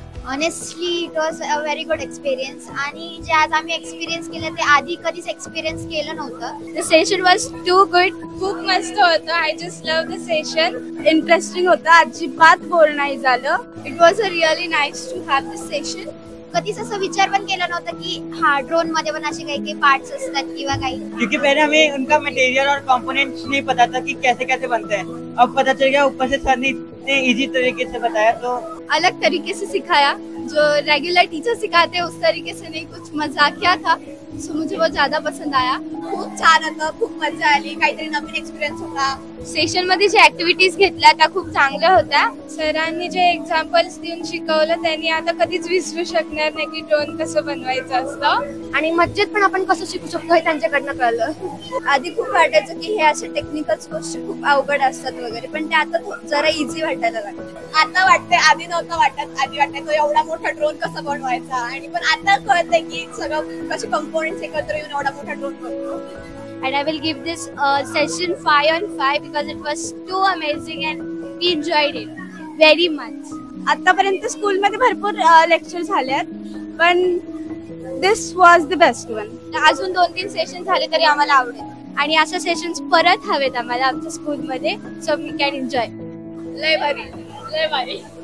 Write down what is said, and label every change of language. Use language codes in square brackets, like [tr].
[en] Honestly, it was a very good experience. [mr] आणि जे आज आम्ही एक्सपिरियन्स केलं ते आधी कधीच एक्सपिरियन्स केलं नव्हतं. [en] The session was too good. [mr] खूप मस्त होतं. [en] I just love the session. [mr] Interesting होतं. अजिबात बोर नाही झालं. [en] It was a really nice to have this session. [mr] कधीच असं विचार पण केला नव्हता की हा ड्रोन मध्ये पण असे काही पार्ट्स असतात किंवा काही. [hi] क्योंकि पहले हमें उनका मटेरियल और कंपोनेंट्स नहीं पता था कि कैसे कैसे बनते हैं. अब पता चल गया, ऊपर से सर ने इतने इजी तरीके से बताया, तो अलग तरीके से सिखाया. जो रेगुलर टीचर सिखाते हैं उस तरीके से नहीं, कुछ मजाकिया था. सो मुझे वो ज्यादा पसंद आया. [mr] खूप छान होतं, खूप मजा आली, काहीतरी नवीन एक्सपिरियन्स होता. सेशन मध्ये जे ऍक्टिव्हिटीज घेतल्या त्या खूप चांगल्या होत्या. सरांनी जे एक्झाम्पल्स देऊन शिकवलं त्यांनी आता कधीच विसरू शकणार नाही की ड्रोन कसं बनवायचं असतं. आणि मज्जेत पण आपण कसं शिकू शकतो हे त्यांच्याकडनं कळलं. आधी खूप वाटायचं की हे असे टेक्निकल गोष्टी खूप अवघड असतात वगैरे, पण ते आता जरा इझी वाटायला लागलं. आता वाटतंय, आधी नव्हतं वाटत. आधी वाटायचं एवढा मोठा ड्रोन कसा बनवायचा, आणि पण आता कळतंय की सगळं कसे कंपोनेंट्स एकत्र येऊन एवढा मोठा ड्रोन बनतो. [en] And I will give this session 5 on 5 because it was too amazing and we enjoyed it very much. [mr] आतापर्यंत स्कूल मध्ये भरपूर लेक्चर झालेत, पण [en] This was the best one. [mr] अजून 2-3 सेशन झाले तरी आम्हाला आवडेल. आणि असं सेशन्स परत हवेत आम्हाला आमच्या स्कूलमध्ये, [en] So we can enjoy. [mr] लय भारी, लय भारी.